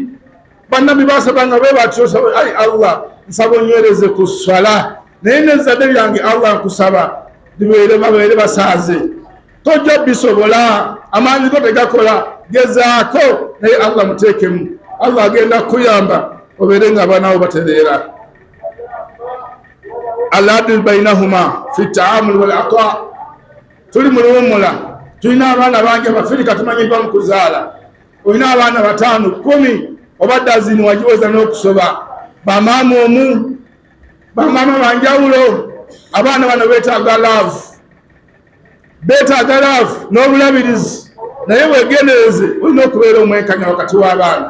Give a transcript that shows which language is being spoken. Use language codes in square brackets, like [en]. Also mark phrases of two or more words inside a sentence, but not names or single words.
[lg] Bannabbi baasabanga bwe batyo ayi Allah nsaba onywereze ku swala naye n'ezzadde lyange Allah nkusaba babeere basaaze. Tojja bisobola amaanyi go tegakola gezaako naye Allah muteekemu. Allah agenda kuyamba obeere nga abaana bo batereera. [ar] العدل بينهما في التعامل والعطاء. [lg] Tuli mu luwummula tulina abaana bangi Abafirika tumanyiddwa mu kuzaala. Olina abaana 5, 10 oba dazini wagiweza n'okusoba. Bamaama omu bamaama banjawulo. Abaana bano beetaaga love, beetaaga love n'obulabirizi naye weegendereze olina okubeera omwenkanya wakati w'abaana.